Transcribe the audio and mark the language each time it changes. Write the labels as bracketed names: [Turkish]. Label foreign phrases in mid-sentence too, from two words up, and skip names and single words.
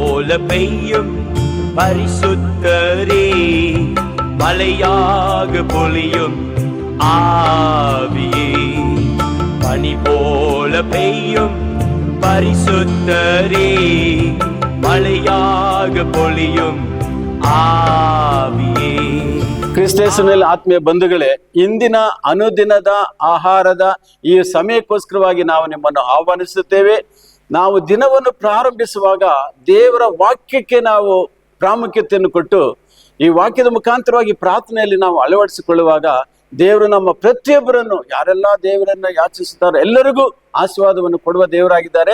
[Tamil] போல பெய்யும் பரிசுத்தரே, மலையாக பொழியும் ஆவியே. பனி போல பெய்யும் பரிசுத்தரே, மழையாக பொழியும் ஆவியே. [Kannada] ಕ್ರಿಸ್ತೇಸುವಿನಲ್ಲಿ ಆತ್ಮೀಯ ಬಂಧುಗಳೇ, ಇಂದಿನ ಅನುದಿನದ ಆಹಾರದ ಈ ಸಮಯಕ್ಕೋಸ್ಕರವಾಗಿ ನಾವು ನಿಮ್ಮನ್ನು ಆಹ್ವಾನಿಸುತ್ತೇವೆ. ನಾವು ದಿನವನ್ನು ಪ್ರಾರಂಭಿಸುವಾಗ ದೇವರ ವಾಕ್ಯಕ್ಕೆ ನಾವು ಪ್ರಾಮುಖ್ಯತೆಯನ್ನು ಕೊಟ್ಟು ಈ ವಾಕ್ಯದ ಮುಖಾಂತರವಾಗಿ ಪ್ರಾರ್ಥನೆಯಲ್ಲಿ ನಾವು ಅಳವಡಿಸಿಕೊಳ್ಳುವಾಗ ದೇವರು ನಮ್ಮ ಪ್ರತಿಯೊಬ್ಬರನ್ನು, ಯಾರೆಲ್ಲ ದೇವರನ್ನ ಯಾಚಿಸುತ್ತಾರೋ ಎಲ್ಲರಿಗೂ ಆಶೀರ್ವಾದವನ್ನು ಕೊಡುವ ದೇವರಾಗಿದ್ದಾರೆ.